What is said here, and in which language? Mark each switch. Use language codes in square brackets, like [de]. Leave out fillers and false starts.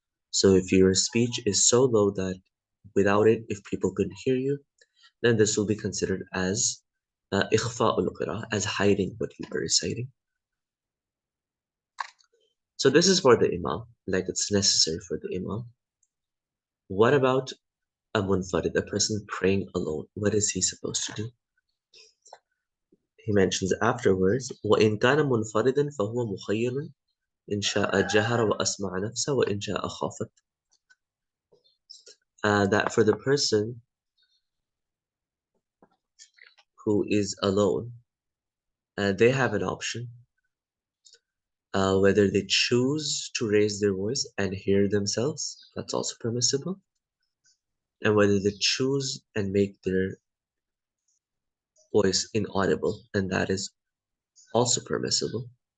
[en] So if your speech is so low that without it, if people couldn't hear you, then this will be considered as ikhfa'ul qira'ah, as hiding what you are reciting. So this is for the imam, like it's necessary for the imam. What about a munfarid, a person praying alone? What is he supposed to do? He mentions afterwards, [ar] وَإِنْ كَانَ مُنْفَرِدًا فَهُوَ مُخَيِّرٌ إِنْ شَاءَ جَهَرَ وَأَسْمَعَ نَفْسَهُ وَإِنْ شَاءَ خَافَتْ. [en] That for the person who is alone, they have an option, whether they choose to raise their voice and hear themselves, that's also permissible, and whether they choose and make their voice inaudible, and that is also permissible.